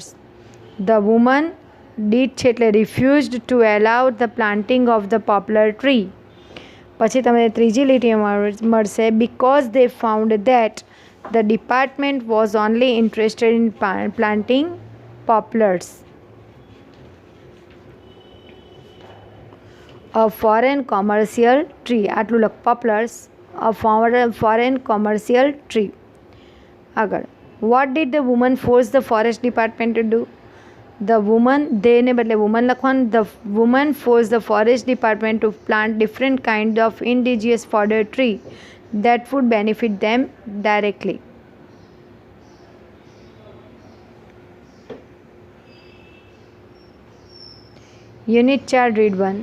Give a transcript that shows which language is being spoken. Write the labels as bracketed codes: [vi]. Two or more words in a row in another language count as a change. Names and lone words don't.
[en] The woman did [gu] છે એટલે [en] refused to allow the planting of the poplar tree. [gu] પછી તમને ત્રીજી લીટીમાં મળશે, [en] because they found that the department was only interested in planting poplars. A foreign commercial tree, [gu] આટલું લખ, પોપ્લર્સ, [en] a foreign commercial tree. આગળ, what did the woman force the forest department to do? The woman, they [gu] ને બદલે woman લખવાનું. [en] The woman forced the forest department to plant different kind of indigenous fodder tree that would benefit them directly. Unit 4, read 1.